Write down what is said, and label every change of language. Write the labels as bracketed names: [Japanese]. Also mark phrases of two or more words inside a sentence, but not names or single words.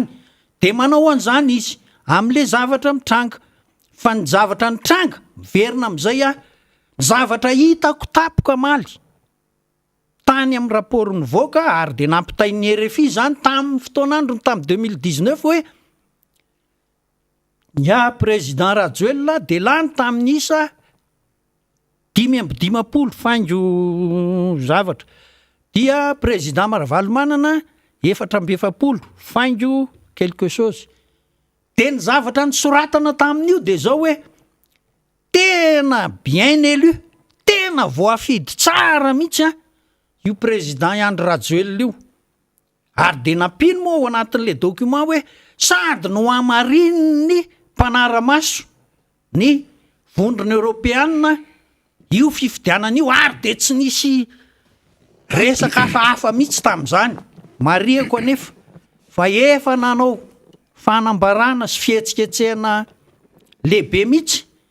[Malagasy] de manao an'izany izy am'le zavatra mitranga fa ny zavatra nitranga miverina am'izay zavatra hitako tapoka maly tany amin'ny rapport nivoaka ary de nampitain'ny RFI zany tamin'ny fotoanandro tamin'ny 2019 hoe Nya président Rajoelina de lany tamin'isa 5 faingo zavatra dia président Maravalomanana 4 faingo [French] quelque chose [Malagasy] de ny zavatra ny soratana tamin'io de zao hoe tena bien élu tena voafidy tsara mihitsy a io président Andry Rajoelina io ary de napino moa ao anatin'le document hoe sady no amarininy mpanara-maso ny vondrona européanina io fifidianana io ary de tsy nisy resaka hafahafa mihitsy tamin'izany mariako anefa fa efa nanao fanambarana sy fihetsiketsehana lehibe mihitsy